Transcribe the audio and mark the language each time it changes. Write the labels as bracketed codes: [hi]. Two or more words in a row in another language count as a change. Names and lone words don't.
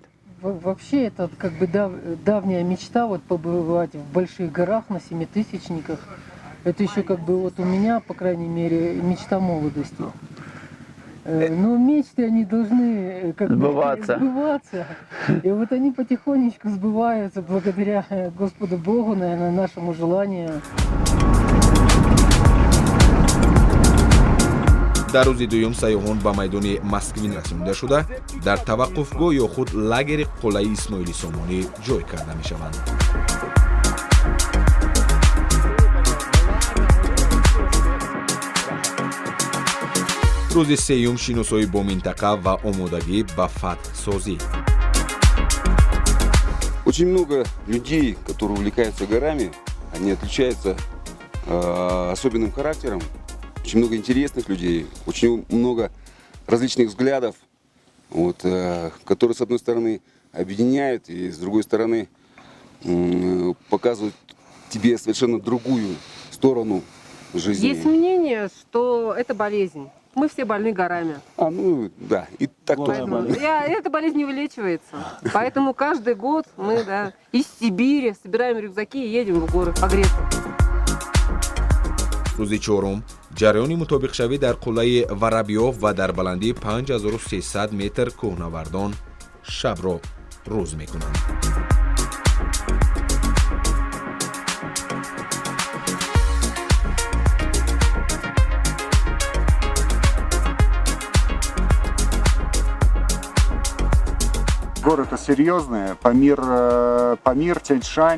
[ru] Вообще это как бы давняя мечта вот побывать в больших горах на семитысячниках. Это еще как бы вот у меня, по крайней мере, мечта молодости. Но мечты, они должны как бы Сбываться. сбываться. И вот они потихонечку сбываются благодаря Господу Богу, наверное, нашему желанию. [tg] дар рӯзи дуюм сайёҳон ба майдони Москвин расонида шуда, дар таваққуфгоҳ ё худ лагери қуллаи Исмоили Сомонӣ ҷой карда мешаванд. рӯзи сеюм шиносоӣ бо минтақа ва омодагӣ ба фатҳсозӣ. [ru] Очень много людей, которые увлекаются горами, они отличаются особенным характером. Очень много интересных людей, очень много различных взглядов, вот, которые, с одной стороны, объединяют, и с другой стороны, показывают тебе совершенно другую сторону жизни. Есть мнение, что это болезнь. Мы все больны горами. Ну да, и так тоже. Эта болезнь не вылечивается. Поэтому каждый год мы из Сибири собираем рюкзаки и едем в горы погреться. [tg] рӯзи чорум ҷараёни мутобиқшавӣ дар қуллаи Воробьёв ва дар баландии 5300 метр кӯҳнавардон шабро рӯз мекунанд. [ru] Горы-то серьезные. Памир, Тянь-Шань.